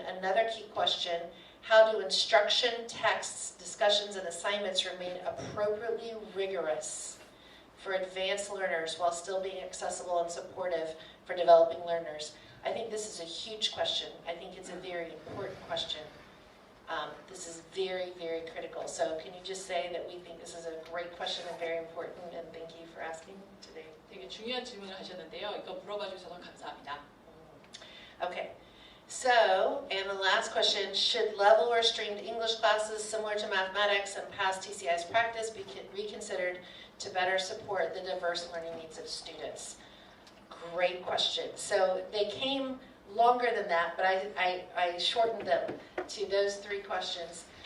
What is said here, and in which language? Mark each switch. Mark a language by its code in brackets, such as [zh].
[en] Another key question: how do instruction, texts, discussions, and assignments remain appropriately rigorous for advanced learners while still being accessible and supportive for developing learners? I think this is a huge question. I think it's a very important question. This is very, very critical. So can you just say that we think this is a great question and very important, and thank you for asking today. [ko] 되게 중요한 질문을 하셨는데요. 이거 물어봐 주셔서 감사합니다. [en] Okay. So, and the last question: should level or streamed English classes similar to mathematics and past TCI's practice be reconsidered to better support the diverse learning needs of students? Great question. So they came longer than that, but I shortened them to those 3 questions.